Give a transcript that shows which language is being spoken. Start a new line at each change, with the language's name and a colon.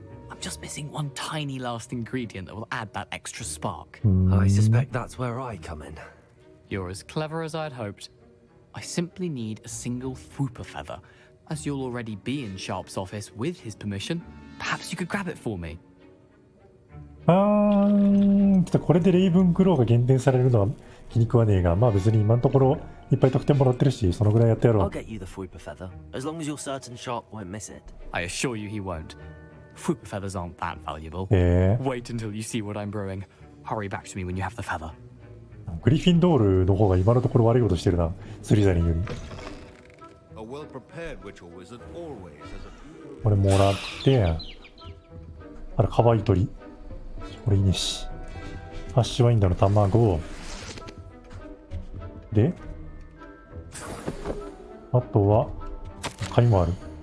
English: I'm just missing one tiny last ingredient that will add that extra spark. I suspect that's where I come in. You're as clever as I'd hoped. I simply need a single Fwooper feather. As you'll already be in Sharp's office with his permission, perhaps you could grab it for me.
Japanese: ちょっとこれでレイブンクローが減点されるのは気に食わねえが、まあ別に今のところいっぱい得点もらってるし、そのぐらいやってやろ
English: I'll
Japanese: う。
English: get you the Fwooper feather, as long as you're certain Sharp won't miss it. I assure you he won't. Fwooper feathers aren't that valuable. Yeah. Wait until you see what I'm brewing. Hurry back to me when you have the feather.
Japanese: グリフィンドールの方が今のところ悪いことしてるな、スリザリンより。
English: A well-prepared witch or wizard always has a
Japanese: これもらって、あら、可愛い鳥。これいいねし。ファッシュワインダーの卵。で、あとは、貝もある。